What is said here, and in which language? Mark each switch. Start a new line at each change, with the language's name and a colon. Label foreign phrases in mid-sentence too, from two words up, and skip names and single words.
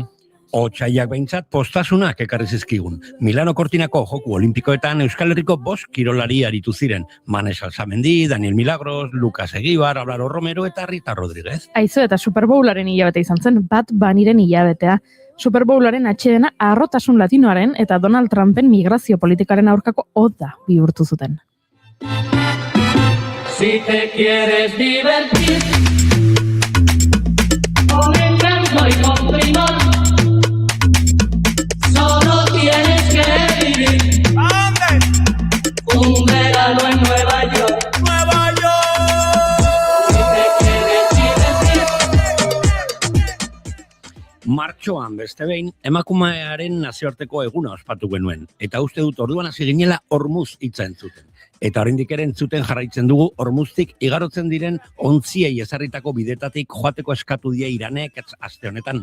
Basque: Otsaiak behintzat postasunak ekarri zizkigun. Milano Kortinako Joku Olimpikoetan Euskal Herriko 5 kirolari aritu ziren. Manes Alzamendi, Daniel Milagros, Lucas Egibar, Ablaro Romero eta Rita Rodríguez. Aizu eta Super Bowlaren hilabete izan zen, Bat Baniren hilabetea. Super Bowlaren atxedena harrotasun latinoaren eta Donald Trumpen migrazio politikaren aurkako oda bihurtu zuten.
Spanish: Si te quieres divertir con encanto y con primor, solo tienes que vivir un verano en Nueva York. Si te quieres divertir.
Basque: Martxoan beste behin, emakumearen nazioarteko eguna ospatu genuen. Eta uste dut orduan hasi ginela Hormuz hitza entzuten. Eta oraindik ere entzuten jarraitzen dugu Hormuztik igarotzen diren ontziei ezarritako bidetatik joateko eskatu die Iranek aste honetan.